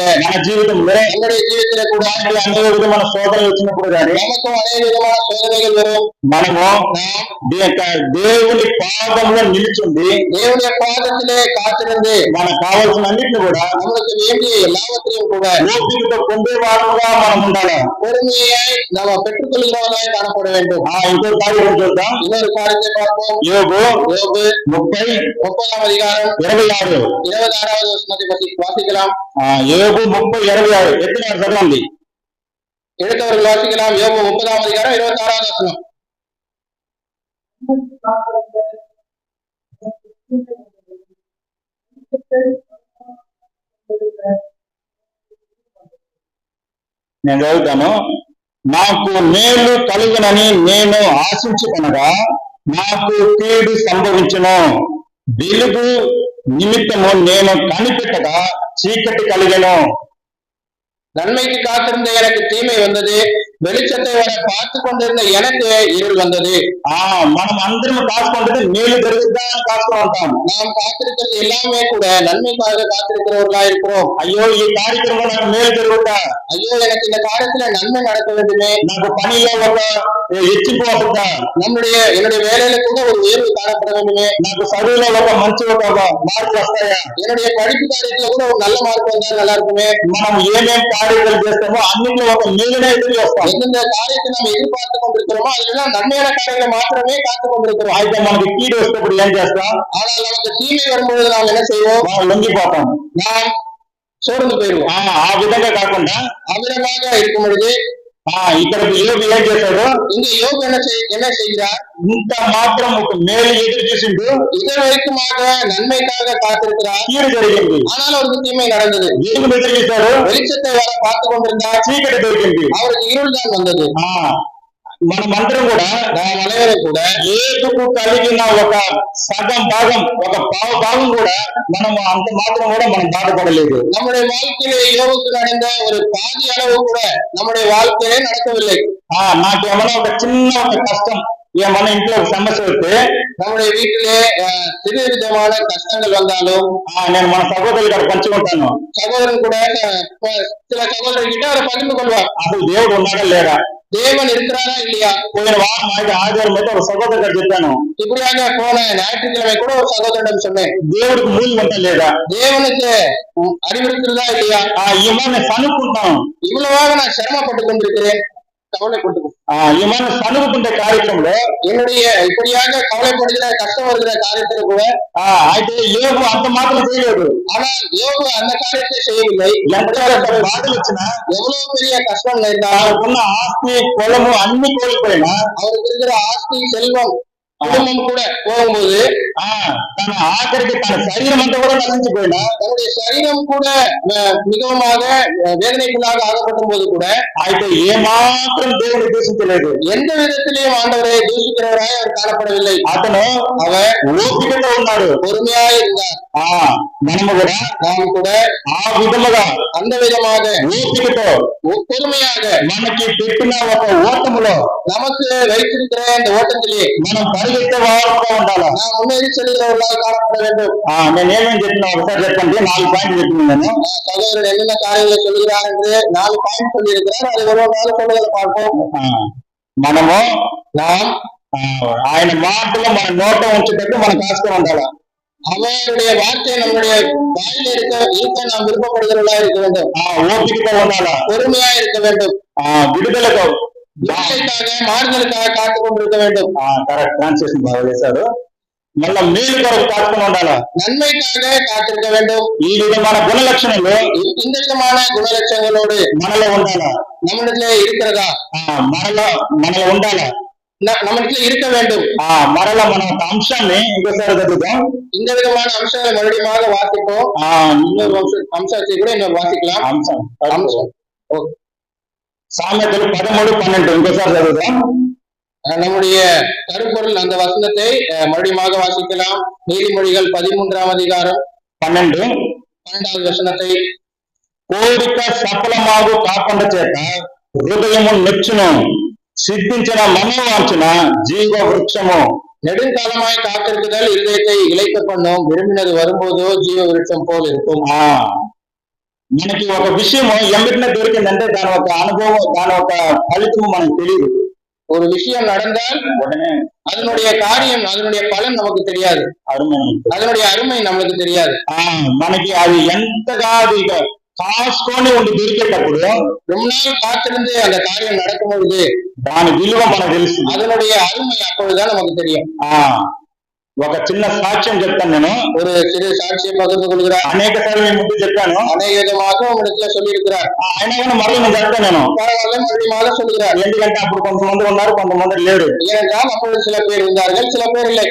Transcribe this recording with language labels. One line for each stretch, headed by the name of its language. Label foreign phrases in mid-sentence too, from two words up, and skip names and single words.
Telugu: మన జీవితంలో
Tamil: நம்முடைய జీవితంలో கூட
Telugu: మనకి అనేక విధమైన శోధనలు వచ్చినప్పుడు కానీ
Tamil: நமக்கும் அநேக விதமான சோதனைகள் வரும்.
Telugu: మనము దేవుని పాదంలో నిలిచింది
Tamil: தேவனுடைய பாதத்திலே காத்திருந்து
Telugu: మనకు కావాల్సిన అన్నిటిని కూడా
Tamil: நம்மளுக்கு வேண்டிய எல்லாவற்றையும் கூட
Telugu: ఓపికతో పొందేవారుగా మనం ఉండాలి.
Tamil: பொறுமையாய் நாம் பெற்றுக்கொள்கிறவர்களாய் காணப்பட வேண்டும்.
Telugu: ఇంకో కార్యం చూద్దాం.
Tamil: இன்னொரு காரியத்தை பார்ப்போம்.
Telugu: యోబు
Tamil: யோபு 30:26 அதிகாரம் 26வது வசனத்தை வாசிக்கலாம்.
Telugu: యోబు 30:26 ఎత్తినారు చదవండి.
Tamil: எடுத்தவர்கள் வாசிக்கலாம். யோபு 30வது அதிகாரம் 26வது வசனம்.
Telugu: నేను చదువుతాను. నాకు మేలు కలుగునని నేను ఆశించుకొనగా నాకు కీడు సంభవించును. వెలుగు నిమిత్తము నేను కనిపెట్టగా చీకటి కలిగెను.
Tamil: நன்மைக்கு காத்திருந்த எனக்கு தீமை வந்தது, வெளிச்சத்தை வர பார்த்து கொண்டிருந்த எனக்கு இருள் வந்தது.
Telugu: మనం అందరం కాసుకుంటే మేలు జరుగుద్దా అని కాసుకుంటూ ఉంటాం.
Tamil: நாம் காத்திருக்கிறது எல்லாமே கூட நன்மைக்காக காத்திருக்கிறவர்களா இருக்கிறோம்.
Telugu: అయ్యో ఈ కార్యక్రమం నాకు మేలు జరుగుద్దా,
Tamil: ஐயோ எனக்கு இந்த காரியத்துல நன்மை நடக்க வேண்டுமே,
Telugu: నాకు పనిలో ఒక హెచ్చింపు వస్తుందా,
Tamil: என்னுடைய வேலையில கூட ஒரு உயர்வு காணப்பட வேண்டுமே,
Telugu: నాకు చదువులో ఒక మంచి ఒక మార్పు వస్తాయా,
Tamil: என்னுடைய படிப்பு காரியத்துல கூட ஒரு நல்ல மார்க் வந்தா நல்லா இருக்குமே.
Telugu: మనం ఏమేం కార్యాలు చేస్తామో అన్నింటిలో ఒక మేలునే ఎదురు చేస్తాం.
Tamil: எந்தெந்த காரியத்தை நம்ம எதிர்பார்த்து கொண்டிருக்கிறோமோ அதுலாம் நன்மையான காரியங்களை மாத்திரமே காத்து கொண்டிருக்கிறோம்.
Telugu: అయితే మనకి కీడు వస్తేప్పుడు ఏం చేస్తాం?
Tamil: ஆனால் நமக்கு தீமை வரும்பொழுது நாம் என்ன செய்வோம்?
Telugu: మనం లొంగిపోతాం,
Tamil: நாம் சோர்ந்து போயிடுவோம்.
Telugu: ఆ విధంగా కాకుండా
Tamil: அமிதமாக இருக்கும் பொழுது
Telugu: ఇక్కడ యోబు ఏం చేశాడు?
Tamil: இங்க யோபு என்ன செய்கிறார்?
Telugu: ఇంత మాత్రం ఒక మేలు ఎదురు చూసిండు,
Tamil: இது வரைக்குமாக நன்மைக்காக காத்திருக்கிறார்,
Telugu: కీడు జరిగింది.
Tamil: ஆனால் அவருக்கு தீமை நடந்தது.
Telugu: వెలుగును ఎదురు చూశాడు,
Tamil: வெளிச்சத்தை வர பார்த்து கொண்டிருந்தார்,
Telugu: చీకటి దొరికింది.
Tamil: அவருக்கு இருள் தான் வந்தது.
Telugu: మనమందరం కూడా
Tamil: நாம் அனைவரும் கூட
Telugu: ఏదుకు కలిగిన ఒక సగం భాగం, ఒక పావు భాగం కూడా మనం అంత మాత్రం కూడా మనం బాధపడలేదు.
Tamil: நம்முடைய வாழ்க்கையிலே யோபுக்கு நடந்த ஒரு பாதி அளவு கூட நம்முடைய வாழ்க்கையிலே நடக்கவில்லை.
Telugu: నాకేమన్నా ఒక చిన్న ఒక కష్టం, ఏమన్నా ఇంట్లో ఒక సమస్య వస్తే
Tamil: நம்முடைய வீட்டிலே சிறு விதமான கஷ்டங்கள் வந்தாலும்
Telugu: నేను మన సహోదరులు గారు పంచుకుంటాను.
Tamil: சகோதரன் கூட சில சகோதரர்கிட்ட அதை பகிர்ந்து கொள்வார்.
Telugu: అసలు దేవుడు ఉన్నాడా లేడా,
Tamil: தேவன் இருக்கிறாரா இல்லையா.
Telugu: పోయిన వారం అయితే ఆదివారం అయితే ఒక సహోదరు గారు చెప్పాను,
Tamil: இப்படியாக போன ஞாயிற்றுக்கிழமை கூட ஒரு சகோதரிடம் சொன்னேன்,
Telugu: దేవుడికి మూలి ఉంటా లేదా,
Tamil: தேவனுக்கு அறிவிருக்கிறதா இல்லையா.
Telugu: ఏమన్నా సనుక్కుంటాం,
Tamil: இவ்வளவாக நான் சிரமப்பட்டு கொண்டிருக்கிறேன், கவலைப்பட்டு
Telugu: ఏమన్నా సనుకుంటే కార్యక్రమంలో
Tamil: என்னுடைய இப்படியாக கவலைப்படுகிற கஷ்டம் வருகிற காரியத்துல கூட
Telugu: అయితే యోబు అంత మాత్రం చేయలేదు.
Tamil: ஆனால் யோபு அந்த காரியத்தை செய்யவில்லை.
Telugu: ఎంత బాధలు వచ్చినా,
Tamil: எவ்வளவு பெரிய கஷ்டம் நேர்ந்தாலும்,
Telugu: ఆయనకున్న ఆస్తి పొలము అన్ని కోల్పోయినా,
Tamil: அவருக்கு இருக்கிற ஆஸ்தி செல்வம் குடும்பம் கூட போகும்போது
Telugu: తన ఆఖరికి తన శరీరం అంతా కూడా నశించిపోయినా,
Tamil: தன்னுடைய சரீரம் கூட மிகவுமாக வேதனைக்குள்ளாக ஆகப்பட்ட போது கூட
Telugu: అయితే ఏమాత్రం దేవుని దూషించలేదు.
Tamil: எந்த விதத்திலையும் ஆண்டவரை தூஷிக்கிறவராய் அவர் காணப்படவில்லை.
Telugu: అతను
Tamil: அவர்
Telugu: ఓపికతో ఉన్నాడు,
Tamil: பொறுமையாக இருந்தார்.
Telugu: మనము కూడా
Tamil: நாம் கூட
Telugu: ఆ విధముగా
Tamil: அந்த விதமாக
Telugu: ఓపికతో
Tamil: பொறுமையாக
Telugu: మనకి పెట్టిన ఒక ఓటములో
Tamil: நமக்கு வைத்திருக்கிற இந்த ஓட்டத்திலே
Telugu: మనం పరిగెత్తే వారుగా ఉండాలి.
Tamil: நாம் முன்னேறி செல்கிறவர்களாக காணப்பட வேண்டும்.
Telugu: నేను ఏమేమి చెప్పినా ఒకసారి చెప్పండి. 4 పాయింట్లు చెప్తున్నాను.
Tamil: சகோதரர் என்னென்ன காரியங்களை சொல்லுகிறார் என்று 4 பாயிண்ட் சொல்லி இருக்கிறார். அது ஒரு நாள் சொல்லுவதை பார்ப்போம்.
Telugu: మనము
Tamil: நாம்
Telugu: ఆయన మాటలు మన నోట ఉంచేటట్టు మనకు ఆస్తి ఉండాలి.
Tamil: அவருடைய வார்த்தை நம்முடைய வாயில் இருக்க நாம் விருப்பப்படுகிறவர்களா இருக்க வேண்டும்.
Telugu: ஓపికతో ఉండాలి,
Tamil: பொறுமையா இருக்க வேண்டும்.
Telugu: విడుదలకు
Tamil: மாறுதலுக்காக காத்துக் கொண்டிருக்க வேண்டும்.
English: correct translation
Telugu: బాగా చేశారు. మళ్ళా మేలు కొరకు కాచుకుని ఉండాలి,
Tamil: நன்மைக்காக காத்திருக்க வேண்டும்.
Telugu: ఈ విధమైన గుణలక్షణాలు
Tamil: இந்த విధமான குணலட்சங்களோடு
Telugu: మనలో ఉండాలి.
Tamil: நம்மிடத்திலே இருக்கிறதா?
Telugu: మనలో ఉండాలి,
Tamil: நம்மிடத்திலே இருக்க வேண்டும்.
Telugu: మరలా మన ఒక అంశాన్ని ఇంకోసారి చదువుతాం.
Tamil: இந்த விதமான அம்சங்களை மறுபடியும் வாசிப்போம். இன்னொரு அம்சத்தை கூட இன்னொரு வாசிக்கலாம். அம்சம்
Telugu: సామెతలు 13:12 ఇంకోసారి చదువుతాం.
Tamil: நம்முடைய கருப்பொருள் அந்த வசனத்தை மறுபடியும் வாசிக்கலாம். நீதிமொழிகள் 13ஆம் அதிகாரம் 12வது வசனத்தை.
Telugu: కోరిక సఫలమాగు కాకుండా చేత హృదయము నొచ్చును, సిద్ధించిన మనోవాంఛన జీవ వృక్షము.
Tamil: நெடுங்காலமாய் காத்திருக்குதல் இதயத்தை இளைக்க பண்ணும், விரும்பினது வரும்போதோ ஜீவ விருட்சம் போல் இருக்கும்.
Telugu: మనకి ఒక విషయము ఎమ్మటినే దొరికిందంటే దాని ఒక అనుభవం, దాని ఒక ఫలితము మనకు తెలియదు.
Tamil: ஒரு விஷயம் நடந்தால் உடனே அதனுடைய காரியம், அதனுடைய பலன் நமக்கு தெரியாது, అరుமை அதனுடைய அருமை நமக்கு தெரியாது.
Telugu: మనకి అది ఎంతగా అది కాసుకొని ఉండి దొరికేటప్పుడు,
Tamil: ரொம்ப நாள் காத்திருந்து அந்த காரியம் நடக்கும் பொழுது
Telugu: దాని విలువ మనకు తెలుసు.
Tamil: அதனுடைய அருமை அப்பொழுதுதான் நமக்கு தெரியும்.
Telugu: ఒక చిన్న సాక్ష్యం చెప్తాను నేను.
Tamil: ஒரு சிறு சாட்சியை பகிர்ந்து கொள்கிறார்.
Telugu: అనేక సార్లు నేను ముందు చెప్పాను,
Tamil: அநேக விதமாக உங்களிடத்துல சொல்லி இருக்கிறார்.
Telugu: అయినా కానీ మళ్ళీ నేను చెప్తాను నేను.
Tamil: பரவாயில்ல, மறுபடியும் சொல்லுகிறார்.
Telugu: ఎందుకంటే అప్పుడు కొంతమంది ఉన్నారు, కొంతమంది లేరు.
Tamil: ஏனென்றால் அப்பொழுது சில பேர் இருந்தார்கள், சில பேர் இல்லை.